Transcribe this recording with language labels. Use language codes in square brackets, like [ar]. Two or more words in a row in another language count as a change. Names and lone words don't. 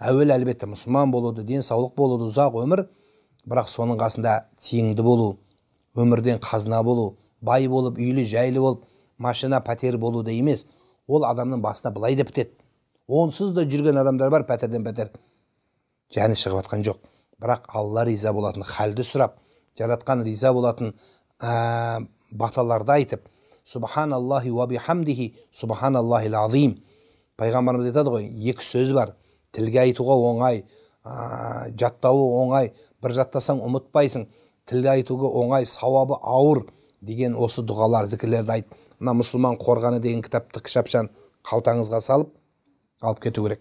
[kk] әуелі әлбетте мұсылман болуды, денсаулық болуды, ұзақ өмір, бірақ соның қасында тиімді болу, өмірден қазына болу, бай болып, үйлі жайлы болып, машина пәтер болу да емес. Ол адамның басына былай деп бітеді. Онсыз да жүрген адамдар бар, пәтерден пәтер жаны шығып жатқан жоқ. Бірақ Алла риза болатын халді сұрап, жаратқан риза болатын баталарды айтып, [ar] سبحان الله وبحمده، سبحان الله العظيم. [kk] Пайғамбарымыз айтады ғой, екі сөз бар. Тілге айтуға оңай, жаттауы оңай, бір жаттасаң ұмытпайсың. Тілге айтуға оңай, сауабы ауыр деген осы дұғалар, зікірлерді айт. Мына мұсылман қорғаны деген кітапты кішапшан қалтаңызға салып, алып кету керек.